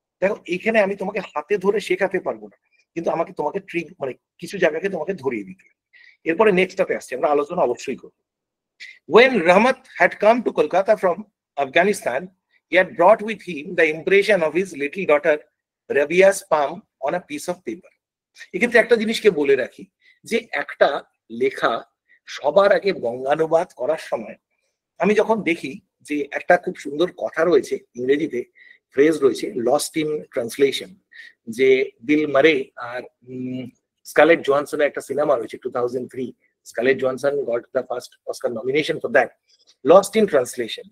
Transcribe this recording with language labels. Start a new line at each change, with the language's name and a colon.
Bangla: দেখো, এইখানে আমি তোমাকে হাতে ধরে শেখাতে পারবো না, কিন্তু তোমাকে ট্রিক মানে কিছু জায়গাকে তোমাকে ধরিয়ে দিতে হবে। এরপরে নেক্সটটাতে আসছে, আমরা আলোচনা অবশ্যই করবো।
English: When Rahmat had come to Kolkata from Afghanistan, he had brought with him the impression of his little daughter Rabia's palm on a piece of paper.
Bangla: এক্ষেত্রে একটা জিনিসকে বলে রাখি, যে একটা লেখা সবার আগে বঙ্গানুবাদ করার সময় আমি যখন দেখি যে একটা খুব সুন্দর কথা রয়েছে ইংরেজিতে, ফ্রেজ রয়েছে লস্ট ইন ট্রান্সলেশন, যে বিল মারে আর স্কারলেট জোহানসনের একটা সিনেমা রয়েছে 2003, scarlet Johansson
English: got the first Oscar nomination for that,
Bangla: lost in translation.